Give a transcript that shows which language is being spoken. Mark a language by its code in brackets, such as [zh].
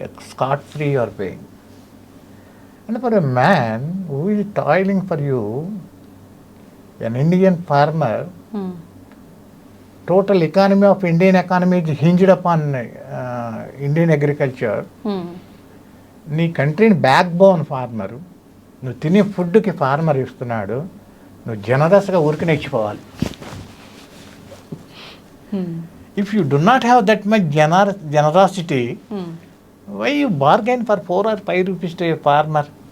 [en] Scot free you are paying. And for a man who is toiling for you, an Indian farmer, total economy of Indian economy is hinged upon Indian agriculture. [te] నీ కంట్రీని back bone farmer, నువ్వు తినే ఫుడ్కి farmer ఇస్తున్నాడు, నువ్వు జనరస్గా ఊరికి నేర్చిపోవాలి. [en] If you do not have that much generosity, why you bargain for 4 or 5 rupees to a farmer?